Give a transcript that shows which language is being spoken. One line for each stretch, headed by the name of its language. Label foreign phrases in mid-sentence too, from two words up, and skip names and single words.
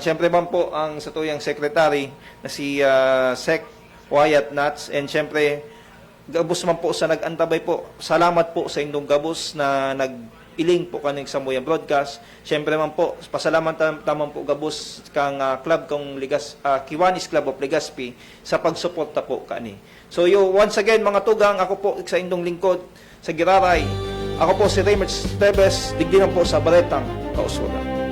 Bikol: Syempre man po ang sa tuyang secretary na si Sec Wyatt Nuts, and syempre gabos man po sa nag-antabay po. Salamat po sa inyong gabos na nag-iling po kaning sa Muyang Broadcast. Siyempre man po, pasalamat tamang po gabos kang club kong Kiwanis Club of Legazpi sa pagsuporta po kani. So
English: once again
Bikol: mga tugang, ako po sa inyong lingkod sa Giraray. Ako po si Raymond Esteves, digdinan po sa Baretang Kausulan.